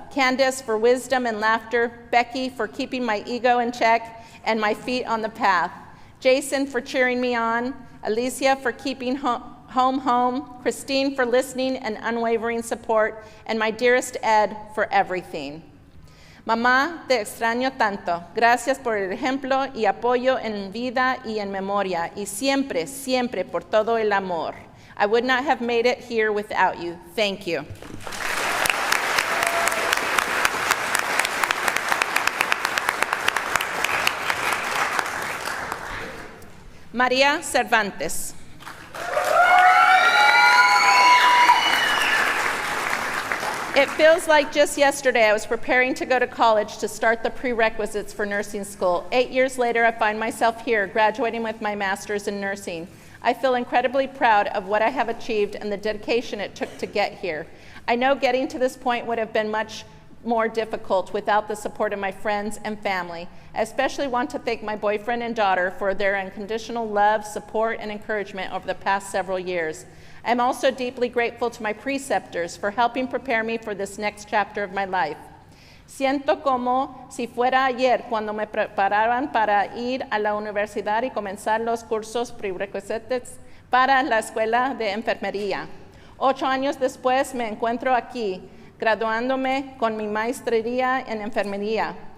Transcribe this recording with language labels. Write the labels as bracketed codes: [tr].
[en] Candace, for wisdom and laughter. Becky, for keeping my ego in check and my feet on the path. Jason, for cheering me on. Alicia, for keeping home. Christine, for listening and unwavering support. And my dearest Ed, for everything. [es] Mamá, te extraño tanto. Gracias por el ejemplo y apoyo en vida y en memoria. Y siempre, siempre por todo el amor. [en] I would not have made it here without you. Thank you. María Cervantes. It feels like just yesterday I was preparing to go to college to start the prerequisites for nursing school. 8 years later, I find myself here, graduating with my master's in nursing. I feel incredibly proud of what I have achieved and the dedication it took to get here. I know getting to this point would have been much more difficult without the support of my friends and family. I especially want to thank my boyfriend and daughter for their unconditional love, support, and encouragement over the past several years. I'm also deeply grateful to my preceptors for helping prepare me for this next chapter of my life. [es] Siento como si fuera ayer cuando me preparaban para ir a la universidad y comenzar los cursos prerequisitos para la escuela de enfermería. 8 años después me encuentro aquí, graduándome con mi maestría en enfermería.